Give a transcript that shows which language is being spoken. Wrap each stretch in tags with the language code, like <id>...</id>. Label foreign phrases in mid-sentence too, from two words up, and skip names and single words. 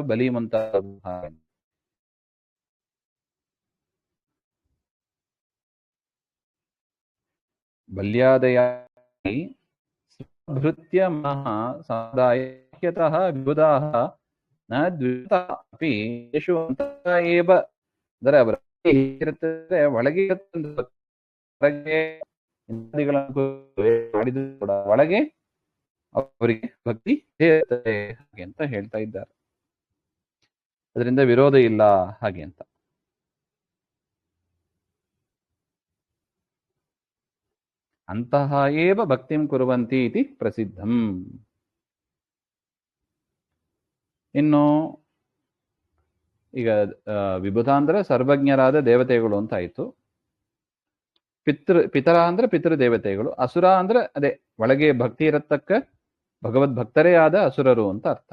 <sa>ಬಲಿ ಮುಂತಾದ ಬಲ್ಯಾದಯ ಭೃತ್ಯ ಮಹಾ ಸಮುದಾಯತಃ ವಿಬುಧಾಃ ನ ದ್ವಿತಾ ಅಪಿ ಯೇಷು ಅಂತಃ ಏವ.</sa> <kn>ಅಂದರೆ ಅವರ ಇರುತ್ತದೆ ಒಳಗೆ ಹೊರಗೆ ಮಾಡಿದ್ರು ಕೂಡ ಒಳಗೆ ಅವರಿಗೆ ಭಕ್ತಿ ಇರುತ್ತದೆ ಹಾಗೆ ಅಂತ ಹೇಳ್ತಾ ಇದ್ದಾರೆ. ಅದರಿಂದ ವಿರೋಧ ಇಲ್ಲ ಹಾಗೆ ಅಂತ.</kn> <sa>ಅಂತಹ ಏವ ಭಕ್ತಿಂ ಕುರುವಂತಿ ಇತಿ ಪ್ರಸಿದ್ಧಂ.</sa> <kn>ಇನ್ನು ಈಗ ವಿಬುಧ ಅಂದ್ರೆ ಸರ್ವಜ್ಞರಾದ ದೇವತೆಗಳು ಅಂತ ಆಯ್ತು. ಪಿತರ ಅಂದ್ರೆ ಪಿತೃ ದೇವತೆಗಳು. ಅಸುರ ಅಂದ್ರೆ ಅದೇ ಒಳಗೆ ಭಕ್ತಿ ಇರತಕ್ಕ ಭಗವದ್ ಭಕ್ತರೇ ಆದ ಅಸುರರು ಅಂತ ಅರ್ಥ.</kn>